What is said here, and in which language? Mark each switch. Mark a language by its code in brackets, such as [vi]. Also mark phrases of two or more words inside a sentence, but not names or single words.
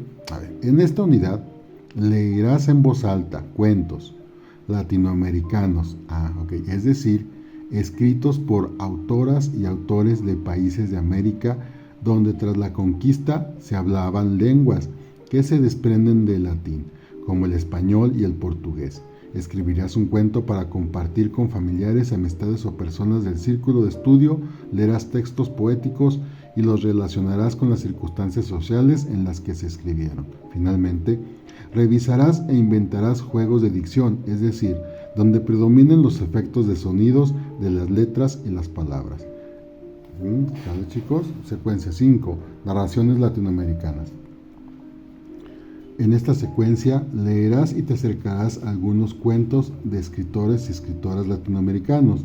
[es] en esta unidad leerás en voz alta cuentos latinoamericanos, es decir, escritos por autoras y autores de países de América, donde tras la conquista se hablaban lenguas que se desprenden del latín, como el español y el portugués. Escribirás un cuento para compartir con familiares, amistades o personas del círculo de estudio, leerás textos poéticos y los relacionarás con las circunstancias sociales en las que se escribieron. Finalmente, revisarás e inventarás juegos de dicción, es decir, donde predominen los efectos de sonidos de las letras y las palabras. ¿Sale, chicos? Secuencia 5. Narraciones latinoamericanas. En esta secuencia leerás y te acercarás a algunos cuentos de escritores y escritoras latinoamericanos.